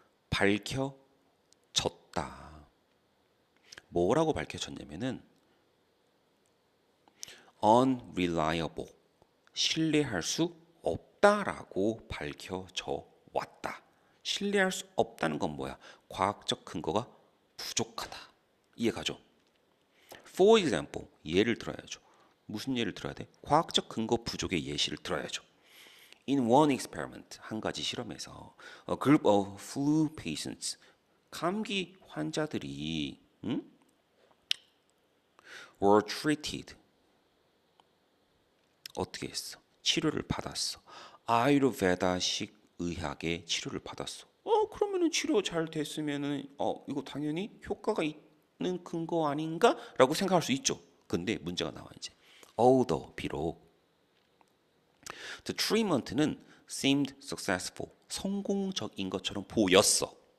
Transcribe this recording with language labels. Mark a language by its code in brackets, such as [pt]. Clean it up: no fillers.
[ko] 밝혀졌다. 뭐라고 밝혀졌냐면은 unreliable 신뢰할 수 없다라고 밝혀져 왔다. 신뢰할 수 없다는 건 뭐야? 과학적 근거가 부족하다. 이해가죠? [en] For example, [ko] 예를 들어야죠. 무슨 예를 들어야 돼? 과학적 근거 부족의 예시를 들어야죠. [en] In one experiment, [ko] 한 가지 실험에서 [en] a group of flu patients, [ko] 감기 환자들이 [en] were treated. [ko] 어떻게 했어? 치료를 받았어. 아유르베다식 의학의 치료를 받았어. 그러면은 치료 잘 됐으면은 이거 당연히 효과가 있는 근거 아닌가라고 생각할 수 있죠. 근데 문제가 나와 이제. [en] Although [ko] 비록 [en] the treatment는 seemed successful [ko] 성공적인 것처럼 보였어.